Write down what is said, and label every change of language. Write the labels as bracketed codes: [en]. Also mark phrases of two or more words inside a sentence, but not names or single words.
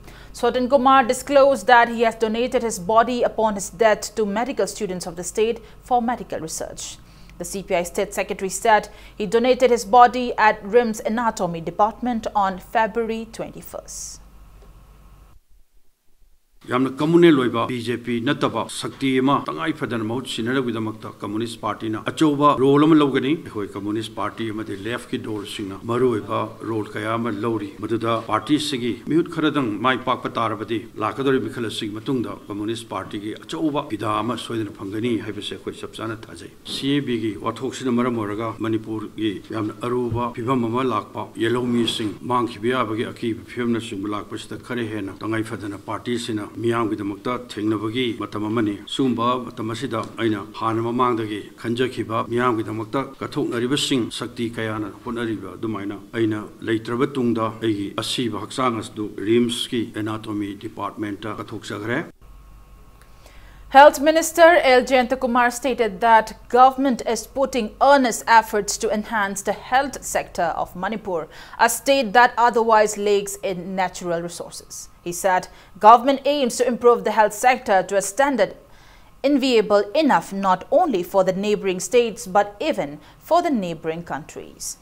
[en] Sotin Kumar disclosed that he has donated his body upon his death to medical students of the state for medical research. The CPI State Secretary said he donated his body at RIMS Anatomy Department on February 21st. [mni] yamna communal loiba BJP nataba sakti ma tangai phadana mahut sinara bidamakta Communist Party na achoba role am logani hoi Communist Party ma de left ki dol singa maruiba role kaya ma lori maduda party sigi miut kharadang mai pak patarabadi lakadori bikhala sig matungda Communist Party gi achoba bida ma soidana phangani haibase khoi sapsana thajai CAB gi wathoksina maram oraga Manipur gi yamna aruba phibam ama lakpa yellow mi sing mang khibya bagi aki phimna sing lakpasta khare hena tangai phadana party sina miyam gi damakta thengnabagi matam amani sumba matamasida aina hana mamangdagi khanjakhiba miyam gi damakta kathoknariba sing sakti kayana honariba dumaina aina leitraba tungda aigi asiba haksang asdu rims ki [en] anatomy department [mni] ta kathokchagre. [en] Health Minister L. Jayantakumar stated that government is putting earnest efforts to enhance the health sector of Manipur, a state that otherwise lags in natural resources. He said government aims to improve the health sector to a standard enviable enough not only for the neighboring states but even for the neighboring countries.